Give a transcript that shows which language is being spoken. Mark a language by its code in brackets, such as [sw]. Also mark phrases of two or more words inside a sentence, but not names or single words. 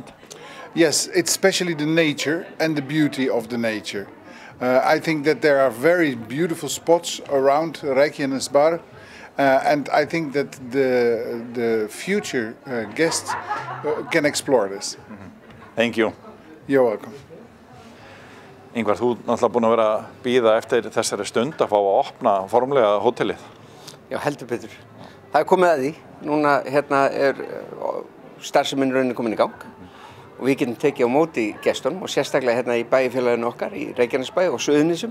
[en] Yes, it's especially the nature and the beauty of the nature. I think that there are very beautiful spots around Reykjanesbær, and I think that the future guests can explore this. Thank you. You're welcome. [is] Ingvar, þú náttúrulega búin að vera að bíða eftir þessari stund að fá að opna formlega hótelið. Já, heldur betur. Það komið að því. Núna starfsemin rauninni komin í gang. Og við getum tekið á móti gestunum og sérstaklega í bæjarfélaginu okkar í Reykjanesbæ og Suðurnesjum.